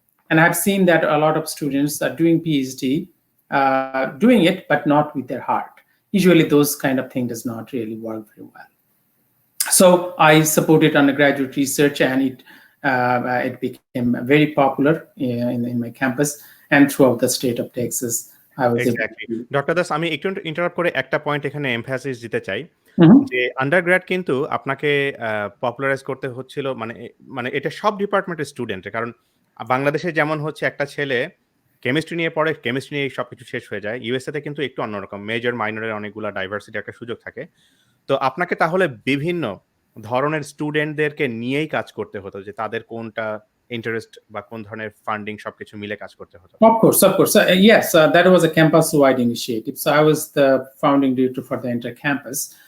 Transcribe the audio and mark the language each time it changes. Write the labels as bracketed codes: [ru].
[en] And I've seen that a lot of students are doing PhD, doing it, but not with their heart. Usually those kind of thing does not really work very well. So I supported undergraduate research, and it became very popular in my campus and throughout the state of Texas. I was exactly. [bn] Doctor Das, আমি একটু interrupt করে একটা point এখানে emphasis দিতে চাই যে undergrad কিন্তু আপনাকে পপুলারাইজ করতে হচ্ছিল মানে এটা সব ডিপার্টমেন্টের স্টুডেন্টের। কারণ বাংলাদেশে যেমন হচ্ছে একটা ছেলে কেমিস্ট্রি নিয়ে পড়ে, কেমিস্ট্রি নিয়ে সবকিছু শেষ হয়ে যায়। ইউএসএ তে কিন্তু একটু অন্যরকম। মেজর, মাইনরের অনেকগুলা ডাইভার্সিটি একটা সুযোগ থাকে। তো আপনাকে তাহলে বিভিন্ন ধরনের স্টুডেন্টদেরকে নিয়েই কাজ করতে হতো যে তাদের কোনটা ইন্টারেস্ট বা কোন ধরনের ফান্ডিং সবকিছু মিলে কাজ করতে হতো। [en] Of course, of course. Yes, that was a campus-wide initiative. So I was the founding director for the entire campus.